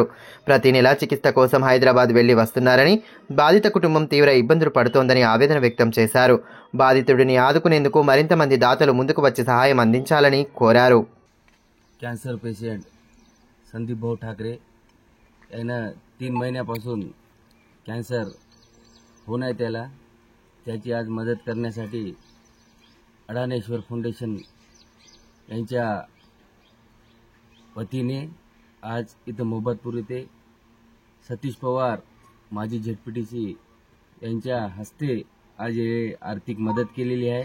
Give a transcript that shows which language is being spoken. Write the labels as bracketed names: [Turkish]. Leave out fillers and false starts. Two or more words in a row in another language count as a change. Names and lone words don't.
[Telugu] ప్రతి నెల చికిత్స కోసం హైదరాబాద్ వెళ్లి వస్తున్నారని, బాధిత కుటుంబం తీవ్ర ఇబ్బందులు పడుతోందని ఆవేదన వ్యక్తం చేశారు. బాధితుడిని ఆదుకునేందుకు మరింత మంది దాతలు ముందుకు వచ్చి సహాయం అందించాలని కోరారు. [Marathi] कॅन्सर पेशंट संदीप भाऊ ठाकरे यांना 3 महिन्यापासून कॅन्सर होऊन आहे. त्याची आज मदत करण्यासाठी अडानेश्वर फाउंडेशन यांच्या वतीने आज इथं मोहब्बतपूर येथे सतीश पवार माजी झेडपीटीसी यांच्या हस्ते आज हे आर्थिक मदत केलेली आहे.